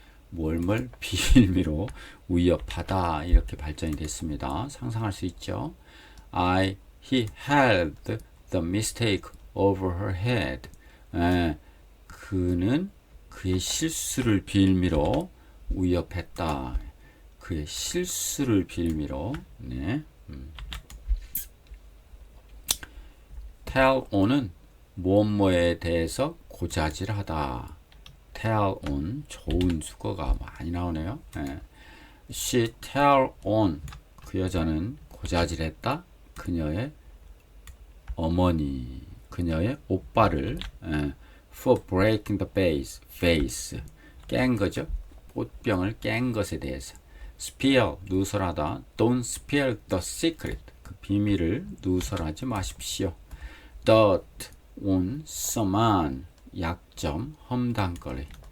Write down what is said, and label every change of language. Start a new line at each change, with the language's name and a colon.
Korean: 뭘 빌미로 위협하다 이렇게 발전이 됐습니다. 상상할 수 있죠.
English: He held the mistake over her head.
Korean: 그는 그의 실수를 빌미로 위협했다. 그의 실수를 빌미로. 네. tell on은 무엇뭐에 대해서 고자질하다. tell on 좋은 수거가 많이 나오네요. 네.
English: She tell on
Korean: 그 여자는 고자질했다. 그녀의 어머니, 그녀의 오빠를
English: for breaking the vase
Korean: 깬 거죠. 꽃병을 깬 것에 대해서. spill 누설하다.
English: Don't spill the secret
Korean: 그 비밀을 누설하지 마십시오.
English: dot on someone
Korean: 약점 험담거리.